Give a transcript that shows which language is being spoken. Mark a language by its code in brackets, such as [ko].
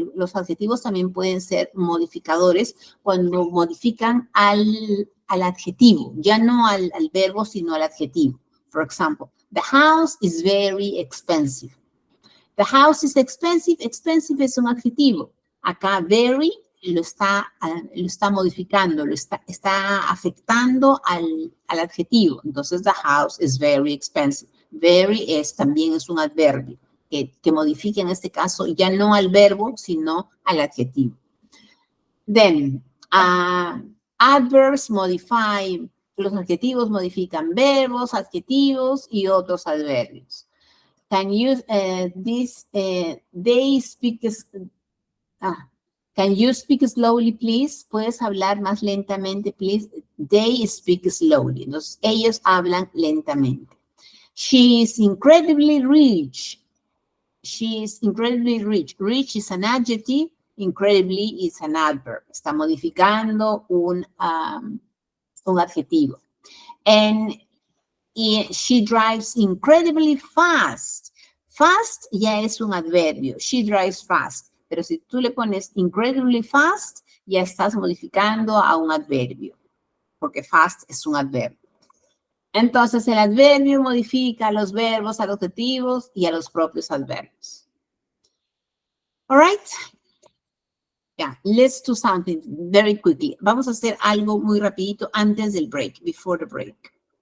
[es] Los adjetivos también pueden ser modificadores cuando modifican al adjetivo, ya no al verbo, sino al adjetivo. [en] For example, the house is very expensive. The house is expensive. [es] Expensive es un adjetivo. Acá, very lo está modificando, está afectando al adjetivo. [en] Entonces, the house is very expensive. [es] Very también es un adverbio que modifica en este caso ya no al verbo, sino al adjetivo. [en] Then, adverbs modify, [es] los adjetivos modifican verbos, adjetivos y otros adverbios. [en] Can you, they speak, can you speak slowly, please? [es] ¿Puedes hablar más lentamente, please? They speak slowly. Entonces, ellos hablan lentamente. [en] She is incredibly rich. She is incredibly rich. Rich is an adjective. Incredibly is an adverb. [es] Está modificando un adjetivo. [en] And she drives incredibly fast. [es] Fast ya es un adverbio. [en] She drives fast. [es] Pero si tú le pones [en] incredibly fast, [es] ya estás modificando a un adverbio. Porque fast es un adverbio. Entonces, el adverbio modifica a los verbos, a los adjetivos y a los propios adverbios. [en] All right? Yeah, let's do something very quickly. [es] Vamos a hacer algo muy rapidito antes del break, [en] before the break.